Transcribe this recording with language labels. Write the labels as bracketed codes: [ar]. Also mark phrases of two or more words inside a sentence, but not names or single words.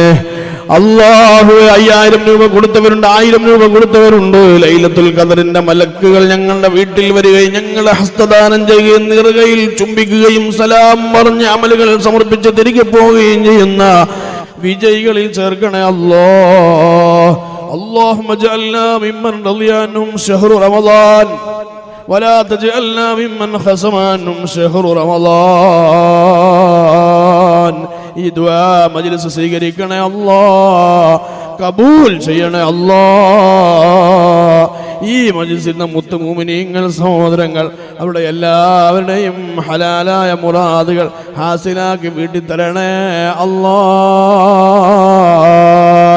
[ml] അല്ലാഹുവേ 5000 രൂപ കൊടുത്തവരുണ്ട്, 1000 രൂപ കൊടുത്തവരുണ്ട്. ലൈലത്തുൽ ഖദറിന്റെ മലക്കുകൾ ഞങ്ങളുടെ വീട്ടിൽ വരികയും ഞങ്ങളെ ഹസ്തദാനം ചെയ്യുകയും നിറുകയിൽ ചുംബിക്കുകയും സലാം പറഞ്ഞ് അമലുകൾ സമർപ്പിച്ച് തിരികെ പോവുകയും ചെയ്യുന്ന വിജയികളിൽ ചേർക്കണേ അല്ലാഹ്. [ar] اللهم اجعلنا ممن رضي عنهم شهر رمضان ولا تجعلنا ممن خصم عنهم شهر رمضان. [ml] ഈ ദുആ മജ്ലിസ് സ്വീകരിക്കണേ അല്ലാഹ്, കബൂൽ ചെയ്യണേ അല്ലാഹ്. ഈ മജ്ലിസിൽ മുത്ത് മുഅ്മിനീങ്ങൾ സഹോദരങ്ങൾ അവരുടെ എല്ലാവരുടെയും ഹലാലായ മുറാദുകൾ ഹാസിലാക്കി വീട്ടി തരണേ അല്ലാഹ്.